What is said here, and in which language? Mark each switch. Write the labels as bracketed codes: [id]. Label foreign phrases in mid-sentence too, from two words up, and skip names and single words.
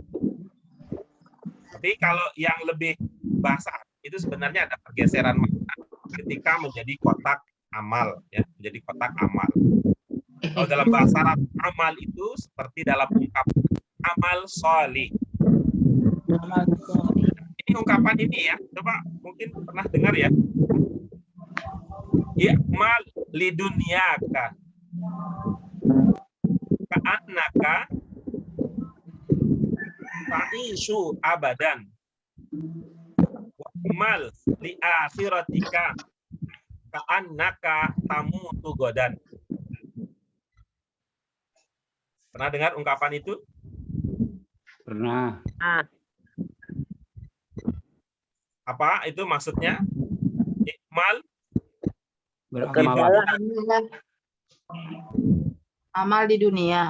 [id] Tapi kalau yang lebih bahasa itu sebenarnya ada pergeseran makna ketika menjadi kotak amal, ya, menjadi kotak amal. Kalau dalam bahasa Arab amal itu seperti dalam ungkapan [ar] عمل صالح. [id] Ini ungkapan ini ya, coba mungkin pernah dengar ya. [ar] اعمل لدنياك كأنك تعيش أبدا واعمل لآخرتك كأنك تموت غدا. [id] Pernah dengar ungkapan itu? Pernah. Apa itu maksudnya? I'mal Beramal, Bekerjalah. Amal di dunia.